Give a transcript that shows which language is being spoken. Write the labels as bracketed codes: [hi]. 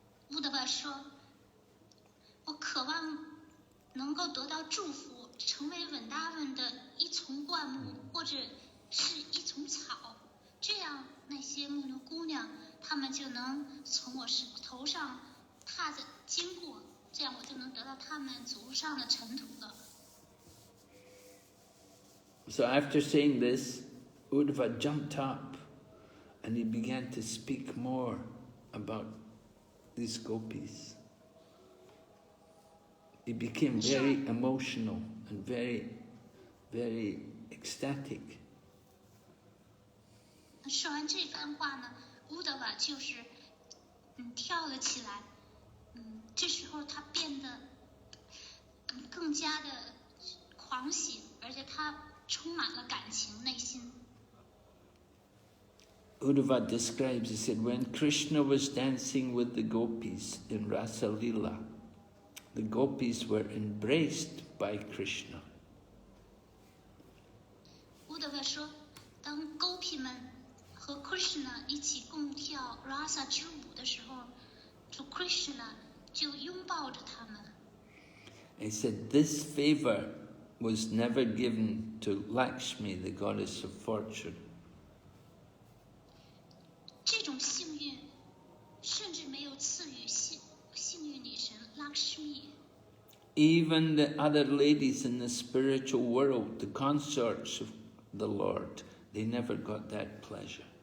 [zh] 乌德瓦说，我渴望能够得到祝福，成为稳达文的一丛灌木，或者是一丛草，这样那些牧牛姑娘，她们就能从我头上踏着经过，这样我就能得到她们足上的尘土了。 [en] So after saying this, Uddhava jumped up and he began to speak more about these gopis. He became very emotional and very, very ecstatic. [zh] 说完这番话呢，乌德瓦就是跳了起来，这时候他变得更加的狂喜，而且他充满了感情，内心。 [en] Uddhava describes, he said, when Krishna was dancing with the gopis in Rasa Lila, the gopis were embraced by Krishna. [zh] 乌德瓦说，当狗皮们和 Krishna 一起共跳 Rasa 之舞的时候，主 Krishna 就拥抱着他们。 [en] He said this favor was never given to Lakshmi, the goddess of fortune. [zh] 这种幸运甚至没有赐予幸运女神 Lakshmi。 [en] Even the other ladies in the spiritual world, the consorts of the Lord, they never got that pleasure.